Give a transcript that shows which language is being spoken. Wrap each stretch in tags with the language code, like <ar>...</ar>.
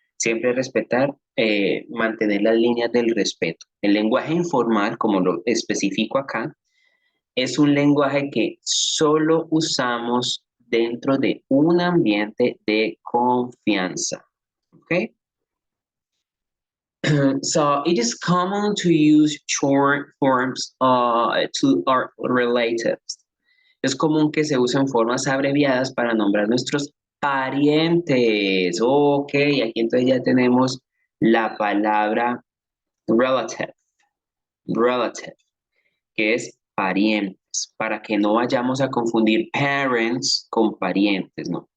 <es>Siempre respetar, mantener las líneas del respeto. El lenguaje informal, como lo especifico acá, es un lenguaje que solo usamos dentro de un ambiente de confianza. ¿Ok?</es> <en>So it is common to use short forms to our relatives.</en> <es>Es común que se usen formas abreviadas para nombrar nuestros parientes. Ok, aquí entonces ya tenemos la palabra relative, relative, que es parientes, para que no vayamos a confundir parents con parientes, ¿no?</es>